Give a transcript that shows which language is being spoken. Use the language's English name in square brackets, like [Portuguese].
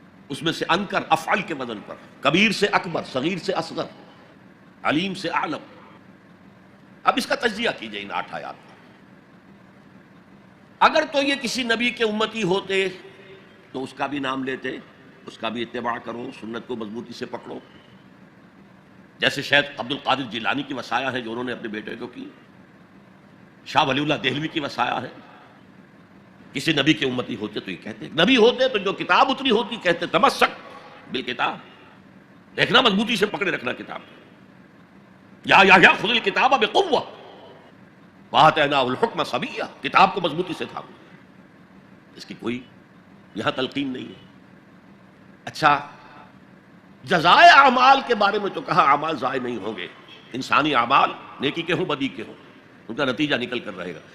[Urdu] اس میں سے انکر افعل کے وزن پر، کبیر سے اکبر، صغیر سے اصغر، علیم سے اعلم۔ اب اس کا تجزیہ کیجئے ان 8 آیات میں۔ اگر تو یہ کسی نبی کے امتی ہوتے تو اس کا بھی نام لیتے، اس کا بھی اتباع کرو، سنت کو مضبوطی سے پکڑو. جیسے شیخ عبد القادر جیلانی کی وصایا ہے جو انہوں نے اپنے بیٹے کو کی، شاہ ولی اللہ دہلوی کی وصایا ہے. کسی نبی کے امتی ہوتے تو یہ کہتے، نبی ہوتے تو جو کتاب اتری ہوتی کہتے [Arabic] تمسک بالکتاب، [Urdu] دیکھنا مضبوطی سے پکڑے رکھنا کتاب. [Arabic] یا خذ الکتاب بقوہ وآتیناہ الحکم صبیہ، [Urdu] کتاب کو مضبوطی سے تھامو. اس کی کوئی یہاں تلقین نہیں ہے. اچھا، جزائے اعمال کے بارے میں تو کہا اعمال ضائع نہیں ہوں گے، انسانی اعمال نیکی کے ہوں بدی کے ہوں ان کا نتیجہ نکل کر رہے گا.